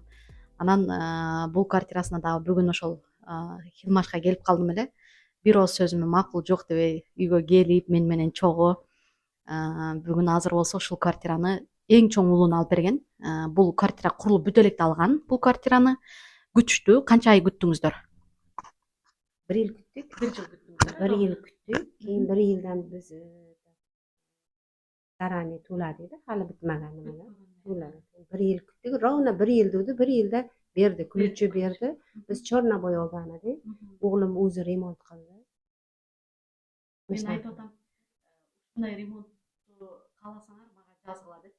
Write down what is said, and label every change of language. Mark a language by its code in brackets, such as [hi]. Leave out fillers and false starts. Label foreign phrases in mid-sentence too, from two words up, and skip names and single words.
[ky] Анан бул квартирасына дагы бүгүн ошол Хилмашка келип калдым эле. Бир ооз сөзүмө макул жок дебей үйгө келип, мен менен чогуу бүгүн азыр болсо ушул квартираны эң чоң уулуну алып берген. Бул квартира курулуп бүтө электе алган бул квартираны. күчтүү. Канча ай күттүңүздөр? [uz] 1 yil kutdik. [ky] 1 жыл күттүңүздөр. [uz] 1 yil kutdik. Keyin 1 yildan biz zaryadniy to'ladik-da, hali bitmagan nimalar. To'ladik. 1 yil kutdik. Ровно 1 yil degdi. 1 yilda berdi, ключи berdi. Biz chornaboy olgan edik. O'g'lim o'zi remont qildi. Men aytib otam, shunday remontni qalasanglar menga yozg'ila debchi.